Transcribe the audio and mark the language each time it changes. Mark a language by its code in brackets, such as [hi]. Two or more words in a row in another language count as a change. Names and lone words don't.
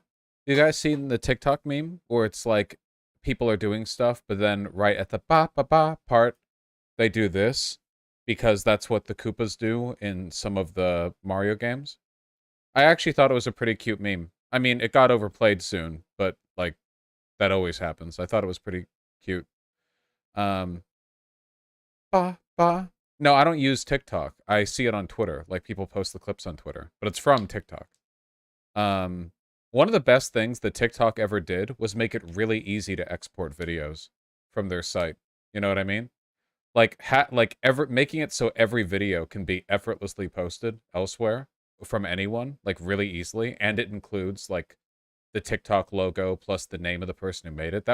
[en] You guys seen the TikTok meme where it's like people are doing stuff, but then right at the ba ba ba part, they do this because that's what the Koopas do in some of the Mario games? I actually thought it was a pretty cute meme. I mean, it got overplayed soon, but like that always happens. I thought it was pretty cute. Um, ba ba. No, I don't use TikTok. I see it on Twitter. Like people post the clips on Twitter, but it's from TikTok. Um, one of the best things that TikTok ever did was make it really easy to export videos from their site. You know what I mean? Making it so every video can be effortlessly posted elsewhere from anyone, like really easily, and it includes like the TikTok logo plus the name of the person who made it.